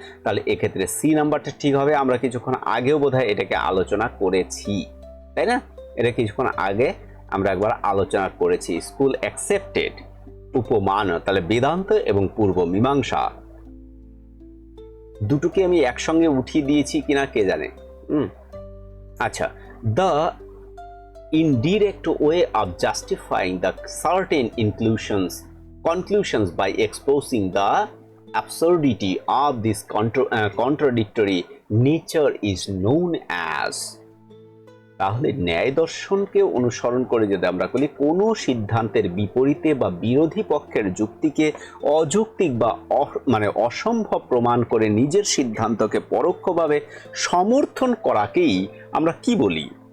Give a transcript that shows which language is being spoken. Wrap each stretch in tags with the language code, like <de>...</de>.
<bn>তাহলে এক্ষেত্রে সি নাম্বারটা ঠিক হবে। আমরা কিছুক্ষণ আগেও বোধহয় এটাকে আলোচনা করেছি, তাই না? এটা কিছুক্ষণ আগে আমরা একবার আলোচনা করেছি।</bn> <en>school accepted,</en> <bn>উপমান, তাহলে বেদান্ত এবং পূর্ব মীমাংসা দুটোকে আমি একসঙ্গে উঠিয়ে দিয়েছি কিনা কে জানে। আচ্ছা,</bn> <en>The indirect way of justifying the certain conclusions by exposing the absurdity of this contradictory nature is known as।</en> <bn>তাহলে ন্যায় দর্শনকে অনুসরণ করে যদি আমরা বলি কোনো সিদ্ধান্তের বিপরীতে বা বিরোধী পক্ষের যুক্তিকে অযৌক্তিক বা মানে অসম্ভব প্রমাণ করে নিজের সিদ্ধান্তকে পরোক্ষভাবে সমর্থন করাকেই আমরা কি বলি?</bn>